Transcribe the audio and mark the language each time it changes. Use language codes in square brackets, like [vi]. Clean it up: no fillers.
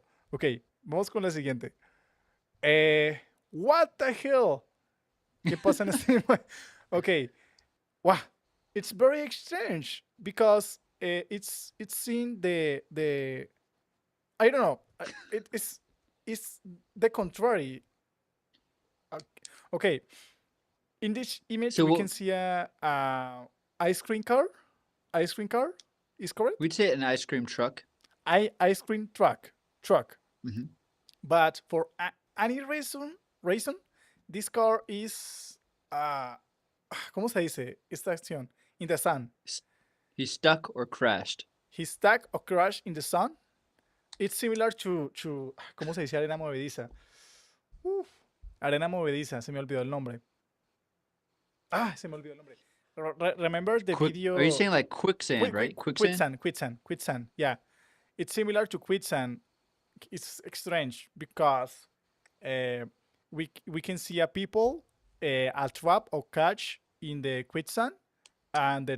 [es] Ok, vamos con la siguiente. [en] What the hell? [es] ¿Qué pasa en este? [en] Ok, wow, it's very strange because it's in the I don't know. It's the contrary. Okay. In this image, So we what- can see a ice cream car. Ice cream car is correct. We'd say an ice cream truck. Ice cream truck. Mhm. But for any reason, this car is [es] ¿cómo se dice esta acción? [en] In the sun. He stuck or crashed. He stuck or crashed in the sun. [es] It's similar to ¿cómo se dice arena movediza? Arena movediza, se me olvidó el nombre. Se me olvidó el nombre. [en] remember the Quick. Are you video? saying like quicksand, right? Quicksand. Quicksand. Yeah, it's similar to quicksand. It's strange because uh, we can see a people a trap or catch in the quicksand, and the